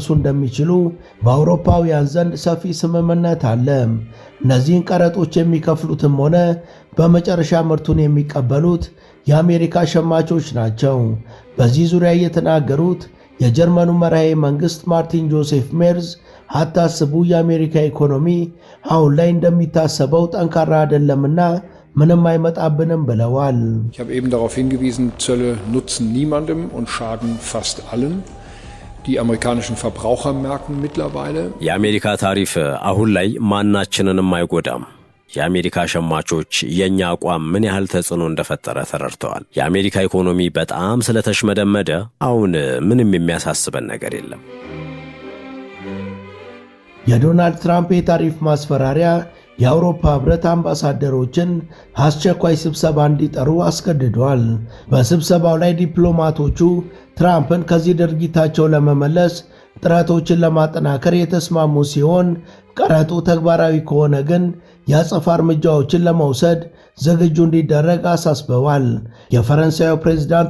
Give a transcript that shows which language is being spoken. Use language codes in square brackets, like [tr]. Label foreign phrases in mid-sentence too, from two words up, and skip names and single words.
[am] እንደሚችሉ በአውሮፓውያን ዘንድ ሰፊ ስምምነት አለ። እነዚህን ቀረጦች የሚከፍሉትም ሆነ በመጨረሻ ምርቱን የሚቀበሉት የአሜሪካ ሸማቾች ናቸው። በዚህ ዙሪያ የተናገሩት የጀርመኑ መራሄ መንግስት ማርቲን ጆሴፍ ሜርዝ አታስቡ፣ የአሜሪካ ኢኮኖሚ አሁን ላይ እንደሚታሰበው ጠንካራ አይደለምና ምንም አይመጣብንም ብለዋል። [de] Ich habe eben darauf hingewiesen, Zölle nutzen niemandem und schaden fast allen. Die amerikanischen Verbraucher merken mittlerweile. [am] የአሜሪካ ታሪፍ አሁን ላይ ማናችንንም አይጎዳም። የአሜሪካ ሸማቾች የኛ አቋም ምን ያህል ተጽዕኖ እንደፈጠረ ተረድተዋል። የአሜሪካ ኢኮኖሚ በጣም ስለተሽመደመደ አሁን ምንም የሚያሳስበን ነገር የለም። የዶናልድ ትራምፕ የታሪፍ ማስፈራሪያ የአውሮፓ ህብረት አምባሳደሮችን አስቸኳይ ስብሰባ እንዲጠሩ አስገድዷል። በስብሰባው ላይ ዲፕሎማቶቹ ትራምፕን ከዚህ ድርጊታቸው ለመመለስ ጥረቶችን ለማጠናከር የተስማሙ ሲሆን ቀረጡ ተግባራዊ ከሆነ ግን የአጸፋ እርምጃዎችን ለመውሰድ ዝግጁ እንዲደረግ አሳስበዋል። የፈረንሳዩ ፕሬዝዳንት